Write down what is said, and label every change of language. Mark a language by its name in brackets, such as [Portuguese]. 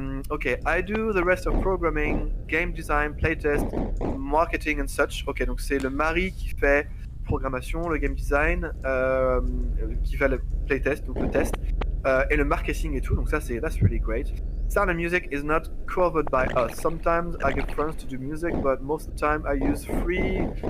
[English] Okay, I do the rest of programming, game design, playtest, marketing and such. [French] Ok, donc c'est le mari qui fait programmation, le game design, qui fait le playtest, donc le test, et le marketing et tout. Donc ça [English] that's really great. Sound and music is not covered by us. Sometimes I get friends to do music, but most of the time I use free.